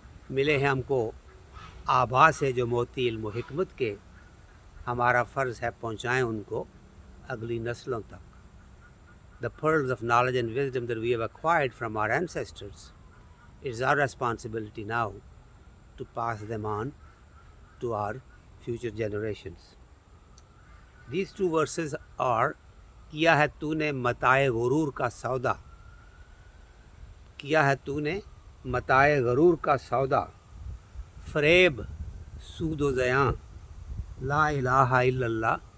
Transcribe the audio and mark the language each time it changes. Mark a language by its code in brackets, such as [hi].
[ur] ملے ہیں ہم کو آبا سے جو موتی علم و حکمت کے، ہمارا فرض ہے پہنچائیں ان کو اگلی نسلوں تک. [en] The pearls of knowledge and wisdom that we have acquired from our ancestors, it is our responsibility now to pass them on to our future generations. These two verses are: [ur] کیا ہے تو نے متاع غرور کا سودا، کیا ہے تو نے متاع غرور کا سودا، فریب سود و زیاں، لا الہ الا اللہ.